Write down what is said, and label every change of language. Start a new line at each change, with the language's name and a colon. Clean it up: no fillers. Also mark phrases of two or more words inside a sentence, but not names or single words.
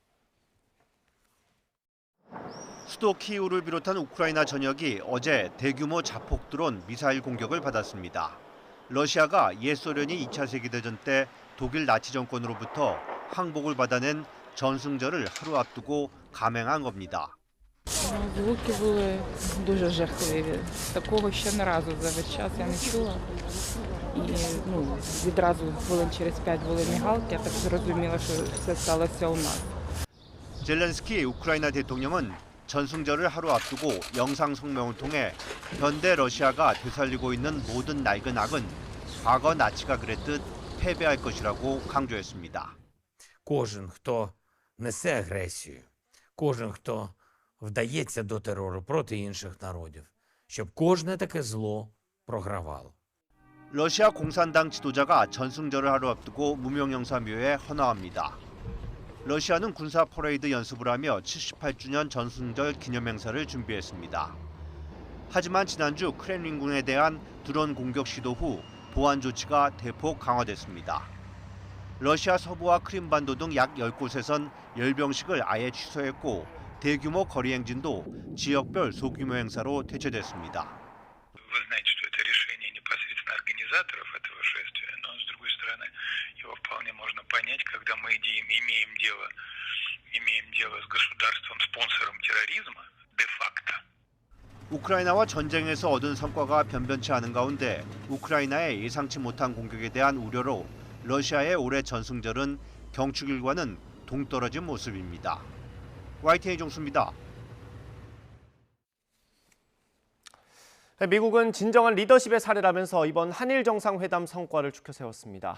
Korean: 수도 키이우를 비롯한 우크라이나 전역이 어제 대규모 자폭 드론 미사일 공격을 받았습니다. 러시아가 옛 소련이 2차 세계대전 때 독일 나치 정권으로부터 항복을 받아낸 전승절을 하루 앞두고 감행한 겁니다.
Ukrainian: Звуки були дуже жахливі. Такого ще не разу за весь час я не чула. І відразу хвилин через 5 були мігалки, я так зрозуміла, що все сталося у нас.
Korean: 젤렌스키 우크라이나 대통령은 전승절을 하루 앞두고 영상 성명을 통해 현대 러시아가 되살리고 있는 모든 낡은 악은 과거 나치가 그랬듯 패배할 것이라고 강조했습니다.
Ukrainian: Кожен, хто несе агресію, кожен, хто вдається до терору проти інших народів, щоб кожне таке зло програвало.
Korean: 러시아 공산당 지도자가 전승절을 하루 앞두고 무명영사묘에 헌화합니다. 러시아는 군사 퍼레이드 연습을 하며 78주년 전승절 기념행사를 준비했습니다. 하지만 지난주 크렘린궁에 대한 드론 공격 시도 후 보안 조치가 대폭 강화됐습니다. 러시아 서부와 크림반도 등 약 10곳에선 열병식을 아예 취소했고 대규모 거리 행진도 지역별 소규모 행사로 대체됐습니다.
Russian: Вы знаете, что это решение непосредственно организаторов этого шествия, но с другой стороны его вполне можно понять, когда мы имеем дело с государством, спонсором терроризма, де-факто.
Korean: 우크라이나와 전쟁에서 얻은 성과가 변변치 않은 가운데 우크라이나의 예상치 못한 공격에 대한 우려로 러시아의 올해 전승절은 경축일과는 동떨어진 모습입니다. YTN 이종수입니다. 미국은 진정한 리더십의 사례라면서 이번 한일 정상회담 성과를 추켜 세웠습니다.